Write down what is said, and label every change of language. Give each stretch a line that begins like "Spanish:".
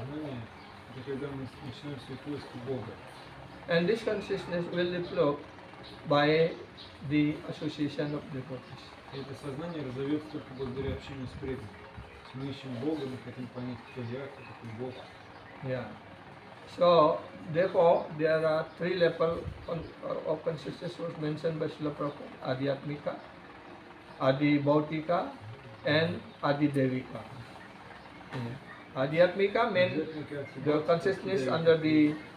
Russian: сознание — это когда мы начинаем свой поиск Бога.
English: And this consciousness will develop by the association of devotees.
Russian: И это сознание разовьется только благодаря общению с преданными. Мы ищем Бога, мы хотим понять, кто я, кто такой Бог.
English: Yeah. So therefore, there are three levels of consciousness was mentioned by Srila Prabhupada: Adhyatmika, Adhibhautika, and Adhidevika. Yeah. Adhyatmika means the consciousness under the.